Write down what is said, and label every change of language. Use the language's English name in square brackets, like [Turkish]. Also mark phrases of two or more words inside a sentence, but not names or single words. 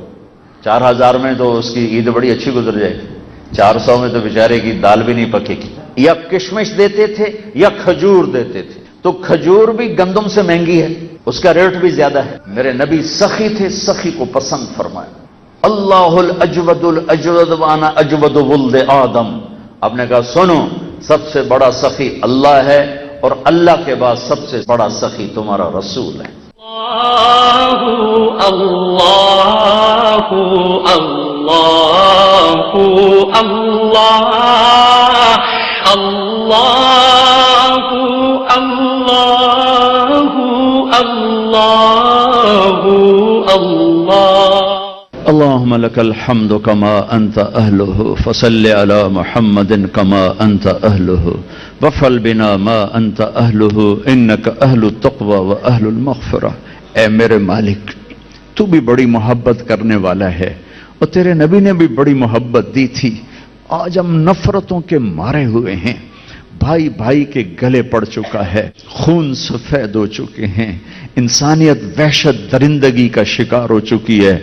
[Urdu] 4000 میں تو اس کی عید بڑی اچھی گزر جائے گی، 400 میں تو بیچارے کی دال بھی نہیں پکے گی. یا کشمش دیتے تھے یا کھجور دیتے تھے. تو کھجور بھی گندم سے مہنگی ہے، اس کا ریٹ بھی زیادہ ہے. میرے نبی سخی تھے، سخی کو پسند فرمایا. [Arabic] اللہ الاجود الاجود وانا اجود ولد آدم. [Urdu] آپ نے کہا سنو، سب سے بڑا سخی اللہ ہے اور اللہ کے بعد سب سے بڑا سخی تمہارا رسول ہے. اللہ اللہ اللہ اللہ اللہ اللہ اللہ. [Arabic] اللهم لك الحمد كما أنت أهله فصل على محمد كما أنت أهله وفعل بنا ما أنت أهله إنك أهل التقوى وأهل المغفرة. [Urdu] اے میرے مالک، تو بھی بڑی محبت کرنے والا ہے اور تیرے نبی نے بھی بڑی محبت دی تھی. آج ہم نفرتوں کے مارے ہوئے ہیں، بھائی بھائی کے گلے پڑ چکا ہے، خون سفید ہو چکے ہیں، انسانیت وحشت درندگی کا شکار ہو چکی ہے.